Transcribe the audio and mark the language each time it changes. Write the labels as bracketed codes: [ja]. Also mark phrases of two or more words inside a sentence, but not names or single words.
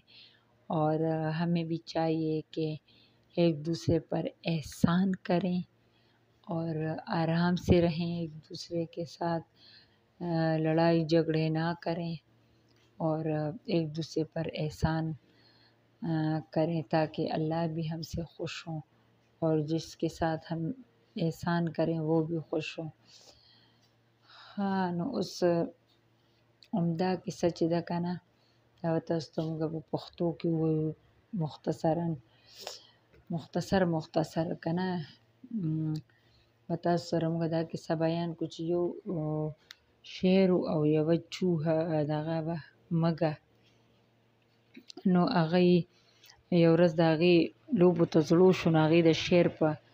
[ur] اور ہمیں بھی چاہیے کہ ایک دوسرے پر احسان کریں اور آرام سے رہیں، ایک دوسرے کے ساتھ لڑائی جھگڑے نہ کریں، اور ایک دوسرے پر احسان کریں تاکہ اللہ بھی ہم سے خوش ہوں اور جس کے ساتھ ہم احسان کریں وہ بھی خوش ہوں۔ [ps] ہاں نو اس عمدہ قصہ چې ده که نه، دا به تاسو ته موږ په پښتو کې ووایو مختصر که نه، به تاسو سره موږ دا کیسه بیان کړو چې یو شیر او یوه چوهه دغه به مږه، نو هغه یو ورځ د هغې لوبو ته زړه شو، نو هغې د شیر په